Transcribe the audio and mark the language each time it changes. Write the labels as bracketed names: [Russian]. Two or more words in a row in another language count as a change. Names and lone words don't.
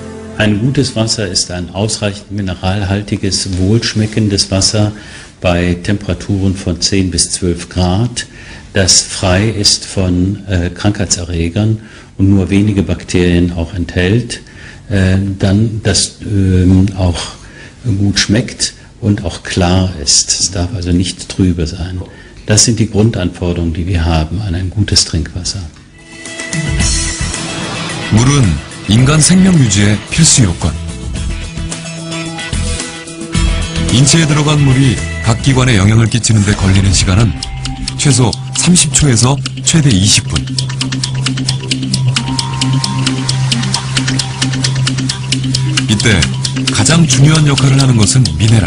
[German] Ein gutes Wasser ist ein ausreichend mineralhaltiges, wohlschmeckendes Wasser bei Temperaturen von 10 bis 12 Grad, das frei ist von Krankheitserregern und nur wenige Bakterien auch enthält, dann das auch gut schmeckt und auch klar ist. Es darf also nicht trübe sein. Das sind die Grundanforderungen, die wir haben an ein gutes Trinkwasser. [Korean] 물은 인간 생명 유지의 필수 요건. 인체에 들어간 물이 각 기관에 영향을 끼치는 데 걸리는 시간은 최소 30초에서 최대 20분. 이때 가장 중요한 역할을 하는 것은 미네랄.